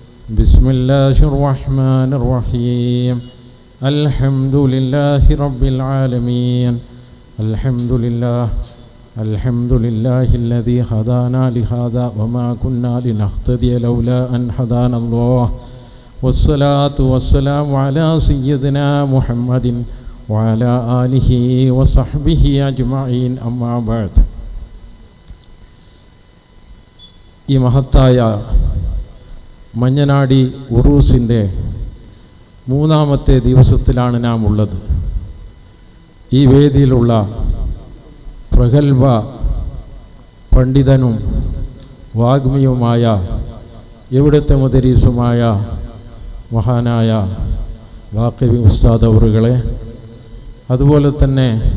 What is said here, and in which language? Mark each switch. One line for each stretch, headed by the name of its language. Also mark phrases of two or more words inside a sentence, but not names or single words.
Arabic: بسم الله الرحمن الرحيم الحمد لله رب العالمين الحمد لله الذي هدانا لهذا وما كنا لنهتدي لولا أن هدانا الله والصلاة والسلام على سيدنا محمد وعلى آله وصحبه أجمعين أما بعد.
Malayalam: ഈ മഹത്തായ മഞ്ഞനാടി ഉറൂസിൻ്റെ മൂന്നാമത്തെ ദിവസത്തിലാണ് നാം ഉള്ളത്. ഈ വേദിയിലുള്ള പ്രഗത്ഭ പണ്ഡിതനും വാഗ്മിയുമായ ഇവിടുത്തെ മുദരീസുമായ മഹാനായ വാഖിബി ഉസ്താദ് അവറുകളെ, അതുപോലെ തന്നെ